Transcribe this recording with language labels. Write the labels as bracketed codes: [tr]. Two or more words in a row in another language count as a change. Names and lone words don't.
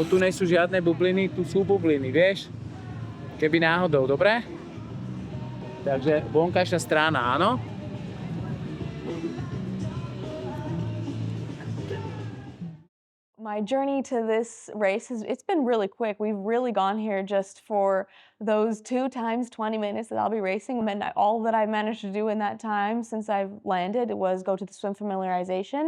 [sk] tu nie sú žiadne bubliny, tu sú bubliny, vieš? Keby náhodou, dobre? Takže vonkajšia strana, áno? [en] My journey to this race it's been really quick. We've really gone here just for those 2 times 20 minutes that I'll be racing. And all that I've managed to do in that time since I've landed was go to the swim familiarization.